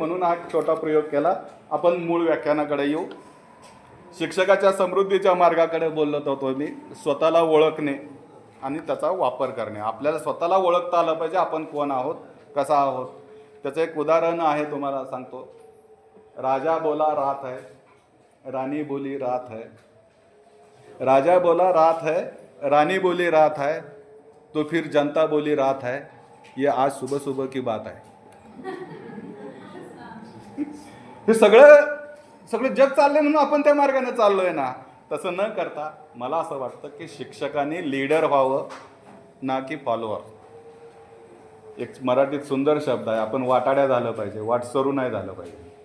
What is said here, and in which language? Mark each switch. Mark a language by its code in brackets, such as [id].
[mr] म्हणून हा छोटा प्रयोग केला. आपण मूळ व्याख्यानाकडे येऊ. शिक्षकाच्या समृद्धीच्या मार्गाकडे बोलत होतो मी. स्वतःला ओळखणे आणि त्याचा वापर करणे. आपल्याला स्वतःला ओळखता आलं पाहिजे, आपण कोण आहोत, कसा आहोत. त्याचं एक उदाहरण आहे, तुम्हाला सांगतो. [hi] राजा बोला रात है, रानी बोली रात है. राजा बोला रात है, रानी बोली रात है, तो फिर जनता बोली रात है. ये आज सुबह सुबह की बात है. [mr] हे सगळं जग चाललंय म्हणून आपण त्या मार्गाने चाललोय ना. तसं न करता मला असं वाटतं की शिक्षकांनी लीडर व्हावं ना की फॉलोअर. एक मराठीत सुंदर शब्द आहे, आपण वाटाड्या झालं पाहिजे, वाटसरू नाही झालं पाहिजे.